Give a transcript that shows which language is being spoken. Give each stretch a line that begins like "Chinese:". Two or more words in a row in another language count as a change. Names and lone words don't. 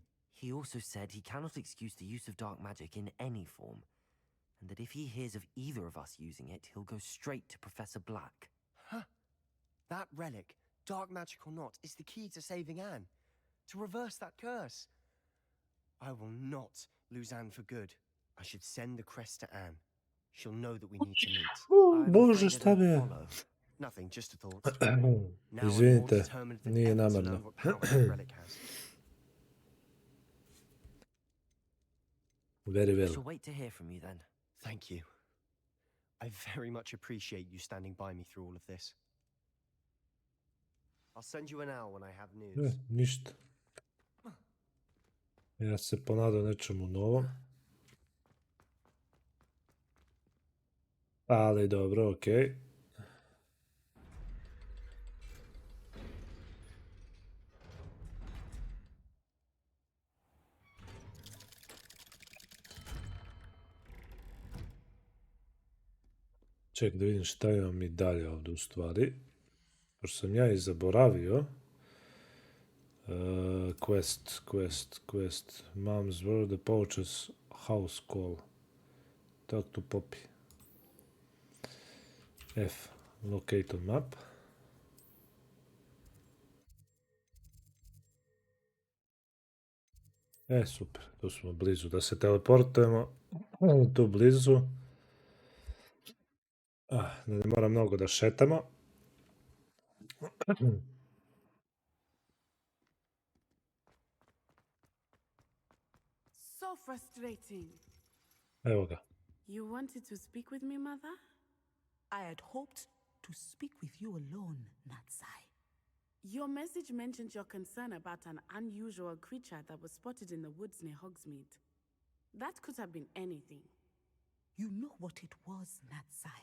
English: He also said he cannot excuse the use of dark magic in any form, and that if he hears of either of us using it, he'll go straight to Professor Black. Huh. That relic, dark magic or not, is the key to saving Anne. To reverse that curse. I will not lose Anne for good. I should send the crest to Anne. She'll know that we need to meet.
Serbian: Bože, šta me?
English: Nothing, just a thought.
Serbian: Izvinite, nije namerno.
English: Very well. I shall wait to hear from you then. Thank you. I very much appreciate you standing by me through all of this. I'll send you an hour when I have news.
Serbian: Ništa. Ja se ponadam nečemu novom. Ali dobro, okej. Ček da vidim šta imam mi dalje ovdje u stvari. Pošto sam ja i zaboravio.
English: Quest. Mom's word, the poacher's house call. Talk to Poppy. F. Locate on map.
Serbian: Super. Tu smo blizu. Da se teleportujemo. Tu blizu. Da ne mora mnogo da šetamo.
English: So frustrating.
Serbian: Evo ga.
English: You wanted to speak with me, Mother? I had hoped to speak with you alone, Natsai. Your message mentioned your concern about an unusual creature that was spotted in the woods near Hogsmeade. That could have been anything. You know what it was, Natsai.